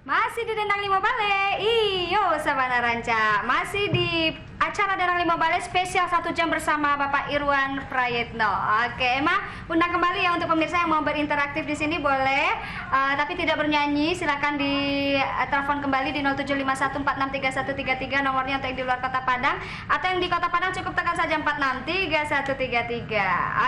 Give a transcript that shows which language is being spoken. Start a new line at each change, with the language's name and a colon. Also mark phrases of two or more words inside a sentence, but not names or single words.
Indonesian: Masih di Dendang Lima Bale. Iyo Sabana Ranca. Masih di acara Dendang Lima Bale spesial 1 jam bersama Bapak Irwan Prayetno. Oke, Emma undang kembali ya untuk pemirsa yang mau berinteraktif di sini boleh, tapi tidak bernyanyi. Silakan di telepon kembali di 0751463133 nomornya untuk yang di luar Kota Padang, atau yang di Kota Padang cukup tekan saja 463133.